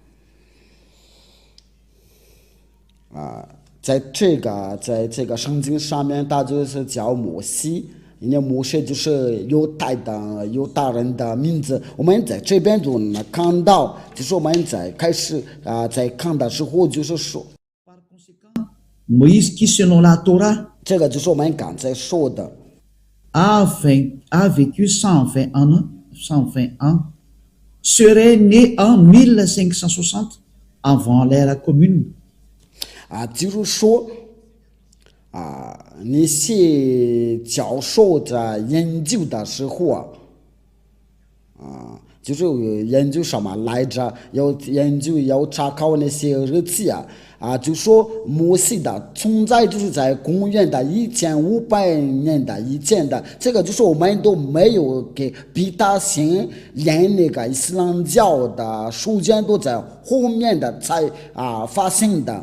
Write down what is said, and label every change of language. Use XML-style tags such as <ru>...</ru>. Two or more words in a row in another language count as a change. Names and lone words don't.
<zh>在这个圣经上面，它就是叫摩西，人家摩西就是犹大人的名字。我们在这边就能看到，就是我们在开始在看的时候，就是说，</zh> <fr>Moïse qui, selon la Torah,</fr> <zh>这个就是我们刚才说的。</zh> <fr>a vécu 120 ans, serait né en 1560 avant l'ère commune.</fr> <zh>就是说那些教授在研究的时候就是研究什么来着？要查考那些日期就说摩西的存在就是在公元的1500年的以前的，这个就是我们都没有给比他先连那个伊斯兰教的书卷都在后面的才发现的。</zh>